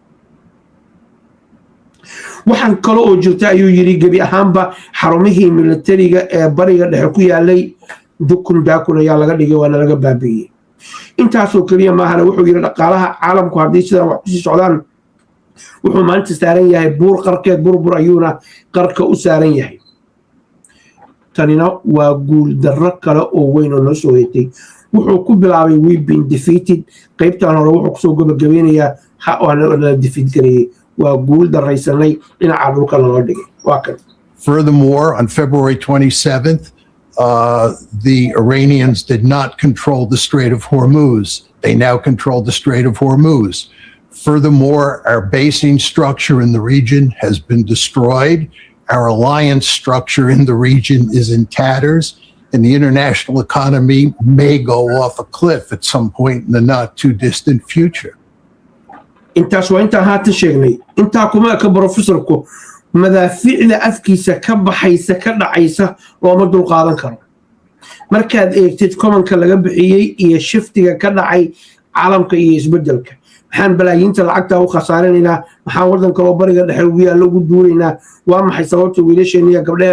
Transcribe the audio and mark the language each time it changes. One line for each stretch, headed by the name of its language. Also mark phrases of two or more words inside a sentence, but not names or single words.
Somali: waxaan kale oo jirta ayuu yidhi gebi ahaanba xarumihii militariga ee bariga dhexe ku yaalay dukun daakun ayaa laga dhigay waana laga baabi'iyey intaasoo keliya maahana wuxuu yidhi dhaqaalaha caalamku haddii sidaan wax kusii socdaan wuxuu maanta saaran yahay buur qarkeed burbur ayuuna qarka u saaran yahay tanina waa guuldarro kale oo weyn oo noo soo heetay wuxuu ku bilaabay
English: we've been defeated
Somali: qaybtan hore wuxuu kusoo gabagabeynayaa la defeat gareeyey waa guul daraysanay dhinaca dhulka loo dhigay waa kan
English: Furthermore, on February 27th, the Iranians did not control the Strait of Hormuz. They now control the Strait of Hormuz. Furthermore, our basing structure in the region has been destroyed. Our alliance structure in the region is in tatters, and the international economy may go off a cliff at some point in the not too distant future.
Somali: intaas waa intaan haatan sheegnay intaa kuma eka brofesorku madaafiicda afkiisa ka baxaysa ka dhacaysa looma dul qaadan karo markaad eegtid komanka laga bixiyey iyo shiftiga ka dhacay caalamka iyo isbedelka maxaan balaayiinta lacagta u khasaarinaynaa maxaan waddan kaloo bariga dhexe ugu yaallo ugu duuraynaa waa maxay sababta wiilasheen iyo gabdhaheen